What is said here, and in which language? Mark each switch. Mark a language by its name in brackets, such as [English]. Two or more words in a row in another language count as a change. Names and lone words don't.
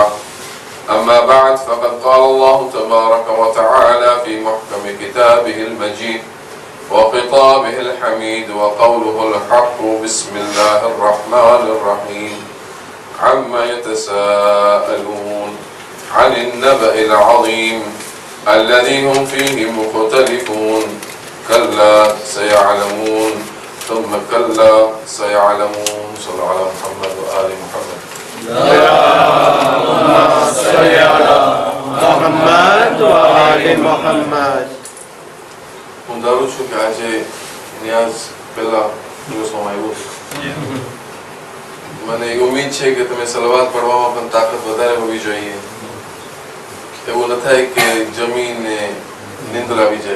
[Arabic] أما بعد، فقد قال الله تبارك وتعالى في محكم كتابه المجيد وخطابه الحميد وقوله الحق بسم الله الرحمن الرحيم عما يتساءلون عن النبأ العظيم الذي هم فيه مختلفون كلا سيعلمون ثم كلا سيعلمون. صلى على محمد وآل محمد. اللهم صل على محمد وآل محمد. [Gujarati] હું ધારું છું કે આજે નિયાઝ પહેલા દિવસોમાં આવ્યો મને એ ઉમ્મીદ છે કે તમે સલવાત પઢવામાં પણ તાકાત વધારે હોવી જોઈએ. એવું ન થાય કે જમીને નિંદ્રા આવી જાય.